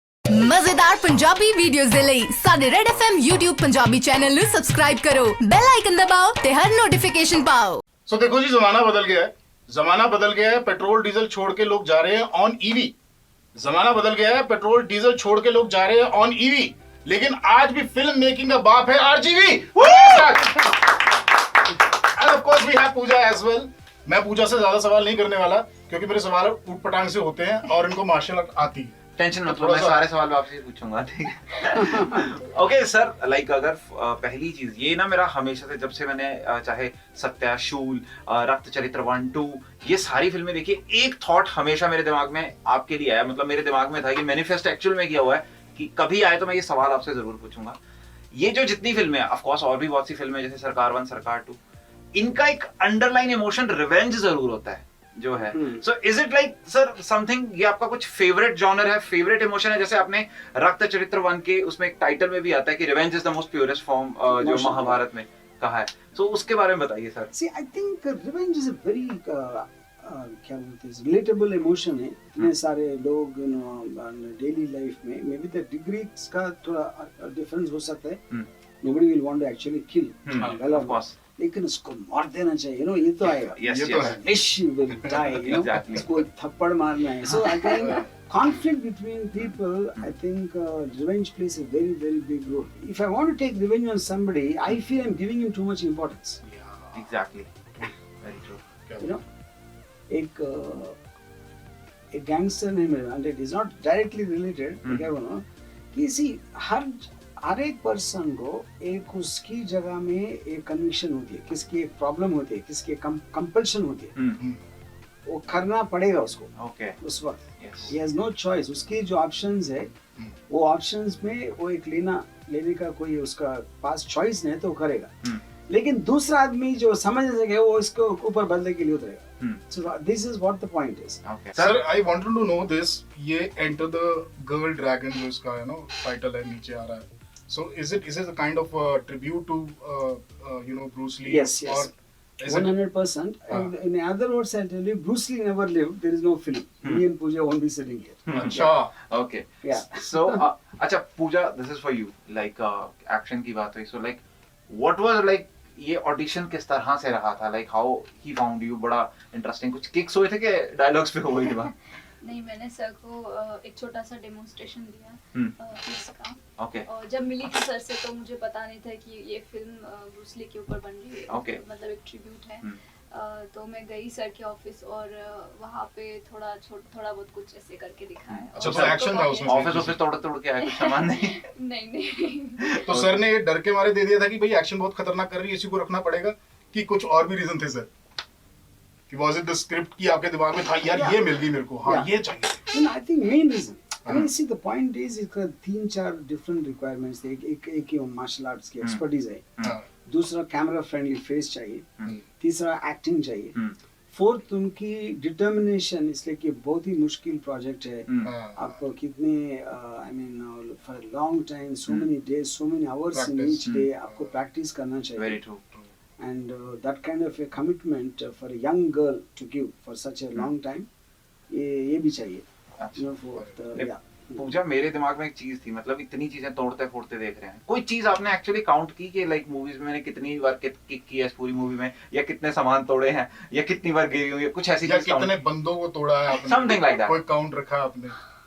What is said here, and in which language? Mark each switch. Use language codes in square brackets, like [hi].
[pa] ਮਜ਼ੇਦਾਰ ਪੰਜਾਬੀ ਵੀਡੀਓਜ਼ ਦੇ ਲਈ ਸਾਡੇ red FM YouTube Punjabi channel ਨੂੰ ਸਬਸਕ੍ਰਾਈਬ ਕਰੋ, ਬੈਲ ਆਈਕਨ ਦਬਾਓ ਤੇ ਹਰ ਨੋਟੀफिकेशन [hi] पाओ। सो देखो जी, जमाना बदल गया है। जमाना बदल गया है, पेट्रोल डीजल छोड़ के लोग जा रहे हैं ऑन ईवी। जमाना बदल गया है, पेट्रोल डीजल छोड़ के लोग जा रहे हैं ऑन ईवी। लेकिन आज भी फिल्म मेकिंग का बाप है RGV. [en] And of course we have Pooja as well. [hi] मैं पूजा से ज्यादा सवाल नहीं करने वाला क्योंकि मेरे सवाल ऊट पटांग से होते हैं और इनको मार्शल आर्ट आती है। टेंशन मत लो, मैं सारे सवाल आपसे पूछूंगा, ठीक है? ओके सर, लाइक अगर पहली चीज ये ना, मेरा हमेशा से जब से मैंने चाहे सत्या, शूल, रक्त चरित्र 1, 2 ये सारी फिल्में देखी, एक थॉट हमेशा मेरे दिमाग में आपके लिए आया, मतलब मेरे दिमाग में था कि मैनिफेस्ट एक्चुअल में किया हुआ है कि कभी आए तो मैं ये सवाल आपसे जरूर पूछूंगा। ये जो जितनी फिल्में, ऑफ कोर्स और भी बहुत सी फिल्में जैसे सरकार 1, सरकार 2, इनका एक अंडरलाइन इमोशन रिवेंज जरूर होता है जो है। [en] so is it like sir something, [hi] ये आपका कुछ फेवरेट जॉनर है, फेवरेट इमोशन है? जैसे आपने रक्त चरित्र 1 के उसमें एक टाइटल में भी आता है कि revenge is the most purest form, जो महाभारत में कहा है। सो उसके बारे में बताइए sir. [en] See, I think revenge is a very [hi] क्या बोलते हैं, [en] Relatable emotion है। [hi] इतने सारे लोग डेली लाइफ में मे बी द डिग्रीज का थोड़ा डिफरेंस हो सकता है। [en] Nobody will want to actually kill, of course, [hi] लेकिन उसको मार देना चाहिए, ये तो आएगा। [en] yes, [hi] ये तो है। [en] Ish will die, Exactly. [hi] उसको थप्पड़ मारना है। [en] So I think conflict between people, I think revenge plays a very very big role. If I want to take revenge on somebody, I feel I'm giving him too much importance. Exactly, very true. [hi] एक gangster ने मेरा, [en] and it is not directly related, [hi] क्या बोलूं कि हर एक person को एक उसकी जगह में एक कन्विक्शन होती है, किसकी एक प्रॉब्लम होती है, किसकी कंपल्शन होती है, वो करना पड़ेगा उसको। [en] okay, [hi] उस वक्त [en] Yes, he has no choice। [hi] उसके जो ऑप्शंस है, वो ऑप्शंस में वो एक लेने का कोई उसका पास चॉइस नहीं है तो वो करेगा। लेकिन दूसरा आदमी जो समझ सके वो इसको ऊपर बदलने के लिए उतरेगा। [en] So this is what the point is. Okay [hi] sir I wanted to know this, ये एंटर द गर्ल ड्रैगन जो इसका है टाइटल है, नीचे आ रहा है। [en] So is it a kind of tribute to Bruce Lee? Yes, yes. Or is it 100%. And in other words, I'll tell you, Bruce Lee never lived. There is no film. Me and Pooja won't be sitting here. [hi] अच्छा, [en] Okay, Yeah. [hi] सो अच्छा पूजा, [en] This is for you. [hi] Like action की बात हुई, so like what was like ये audition किस तरह से रहा था? Like how he found you? बड़ा इंटरेस्टिंग, कुछ किक्स हुए थे कि डायलॉग्स पे हो गई थी बात? नहीं, मैंने सर को एक छोटा सा डेमोन्स्ट्रेशन दिया पीस का। [en] okay, [hi] और जब मिली थी सर से तो मुझे पता नहीं था कि ये फिल्म ब्रूस ली के ऊपर बन रही है। [en] Okay. [hi] मतलब एक ट्रिब्यूट है। तो मैं गई सर के ऑफिस और वहाँ पे थोड़ा बहुत कुछ ऐसे करके दिखाया। अच्छा, और तो action था उसमें? ऑफिस तोड़ के आए, कुछ सामान नहीं? नहीं तो सर ने ये डर के मारे दे दिया था कि भाई एक्शन बहुत खतरनाक कर रही है, इसी को रखना पड़ेगा, कि कुछ और भी रीजन थे सर? कि [en] was it the script [hi] की आपके दिमाग में था यार ये मिल गई मेरे को, हाँ ये चाहिए? [en] I think main reason. I mean, see, the point is, [hi] इसका [en] 3-4 different requirements थे। [hi] एक ही मार्शल आर्ट्स की एक्सपर्टीज है, हाँ, दूसरा कैमरा फ्रेंडली फेस चाहिए, तीसरा एक्टिंग चाहिए, फोर्थ उनकी डिटर्मिनेशन, इसलिए कि बहुत ही मुश्किल प्रोजेक्ट है। हाँ, आपको कितने [en] I mean for long time, so many days, so many hours in Practice. [hi] Each day आपको प्रैक्टिस करना चाहिए। [en] Very true. And that kind of a commitment for a young girl to give for such a long time, [hi] ये भी चाहिए। अच्छा। पूजा, मेरे दिमाग में एक चीज थी, मतलब इतनी चीजें तोड़ते फोड़ते देख रहे हैं, कोई चीज आपने एक्चुअली काउंट की कि लाइक मूवीज में मैंने कितनी बार किक किया इस पूरी मूवी में, या कितने सामान तोड़े हैं, या कितनी बार गिरी हुई है, कुछ ऐसी या चीज कितने बंदों को तोड़ा है आपने? [en] Something like that. [hi] कोई काउंट रखा है आपने?